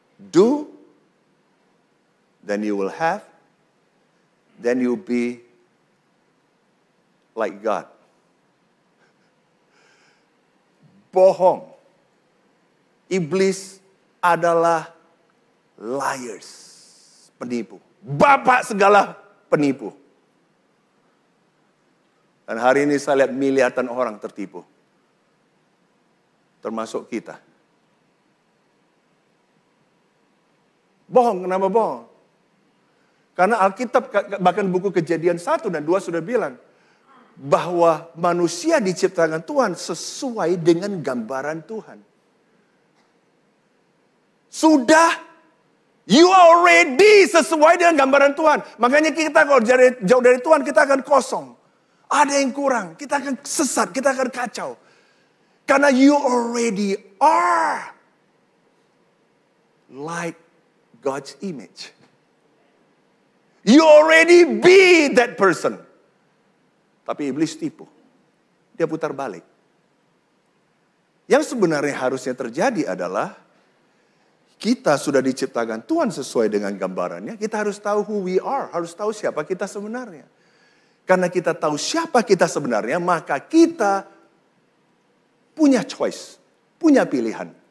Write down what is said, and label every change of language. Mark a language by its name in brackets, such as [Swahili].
[English] Do, then you will have, then you'll be like God. [Indonesian] Bohong. Iblis adalah liars, penipu. Bapak segala penipu. Dan hari ini saya lihat miliaran orang tertipu. Termasuk kita. Bohong, kenapa bohong? Karena Alkitab, bahkan buku Kejadian 1 dan 2 sudah bilang, bahwa manusia diciptakan Tuhan sesuai dengan gambaran Tuhan. Sudah, [English] you already [Indonesian] sesuai dengan gambaran Tuhan. Makanya kita kalau jauh dari Tuhan, kita akan kosong. Ada yang kurang, kita akan sesat, kita akan kacau. Karena [English] you already are like God's image. You already be that person. [Indonesian] Tapi iblis tipu. Dia putar balik. Yang sebenarnya harusnya terjadi adalah kita sudah diciptakan Tuhan sesuai dengan gambarannya. Kita harus tahu [English] who we are. [Indonesian] Harus tahu siapa kita sebenarnya. Karena kita tahu siapa kita sebenarnya, maka kita punya choice. Punya pilihan.